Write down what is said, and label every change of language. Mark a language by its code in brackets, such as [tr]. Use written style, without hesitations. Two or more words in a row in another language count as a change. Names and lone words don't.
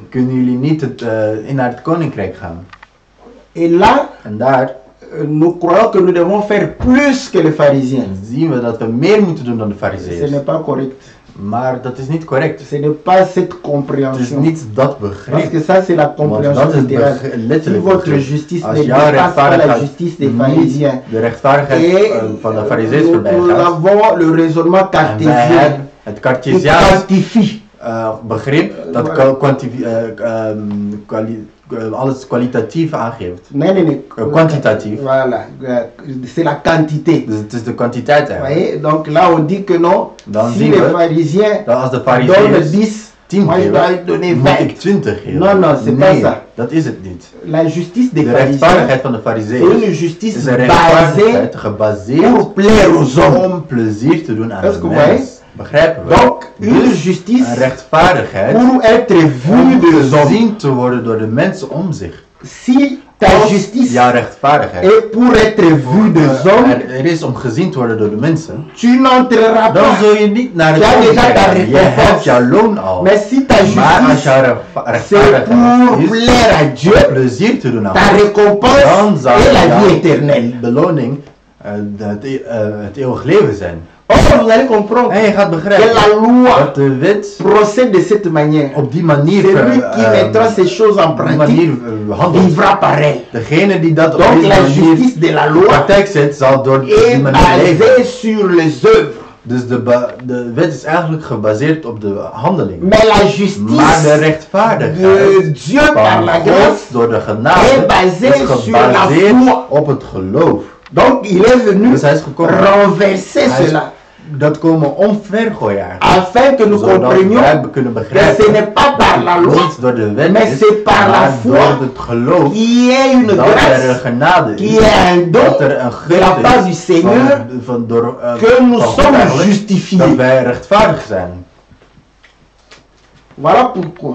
[nl] Kunnen jullie niet naar het koninkrijk gaan. [fr] Et là, [nl] en daar [fr] nous croyons que nous devons faire plus que les pharisiens. [nl] Zien we dat we meer moeten doen dan de farizeeërs. [fr] Ce n'est pas correct. [nl] Maar dat is niet correct. [fr] Ce n'est pas cette compréhension. [nl] Het is niet dat begrip. [fr] Parce que ça c'est la compréhension littérale. Si votre justice ne dépasse pas la justice des pharisiens. [nl] De rechtvaardigheid van de farizeeërs voorbij gaat. [fr] Nous avons le raisonnement cartésien. [nl] Het Cartesiaans begrip dat alles kwalitatief aangeeft. Nee. Kwantitatief. [fr] Voilà. C'est la quantité. [nl] Dus het is de kwantiteit eigenlijk. [fr] Donc là on dit que non. [nl] Dan [fr] si les pharisiens donnent 10, moi je dois donner 20. Non, c'est pas ça. [nl] Dat is het niet. [fr] La justice des [nl] de rechtvaardigheid van de farizeeërs is een justice gebaseerd [fr] pour plaire aux hommes. [nl] Om plezier te doen aan de mens. Begrijpen we? [fr] Donc, une justice [nl] een rechtvaardigheid [fr] pour être vue des hommes. [nl] Gezien te worden door de mensen om zich. [fr] Si ta justice [nl] jouw rechtvaardigheid [fr] est pour être vue des hommes, [nl] er is om gezien te worden door de mensen, [fr] tu n'entreras [nl] dan [fr] pas. [nl] zul je niet naar het koninkrijk. Je hebt jouw loon al. [fr] Mais si ta justice c'est pour plaire à Dieu, [nl] plezier te doen aan [fr] ta récompense est la vie éternelle. [nl] Beloning het eeuwig leven zijn. [fr] Or, vous allez comprendre [nl] en je gaat begrijpen [fr] que la loi [nl] dat de wet [fr] procède de cette manière. [nl] Op die manier [fr] celui qui mettra ces choses en pratique vivra pareil. [nl] Degene die dat op [fr] donc [nl] die [fr] la [nl] manier [fr] justice de la loi [nl] praktijk zet, zal door die manier leven. [fr] Basée sur les œuvres. [nl] Dus de wet is eigenlijk gebaseerd op de handelingen. [fr] Mais la justice [nl] maar de rechtvaardigheid [fr] de Dieu par la grâce [nl] door de genade [fr] est basée sur la foi. [nl] Op het geloof. [fr] Donc il est venu [nl] dus hij is gekomen, [fr] renverser cela. [nl] Dat komen omvergooien [fr] afin que nous comprenions que ce n'est pas par la loi, mais c'est par la foi qui est une grâce, qui est un don de la part du Seigneur que nous sommes justifiés. Voilà pourquoi.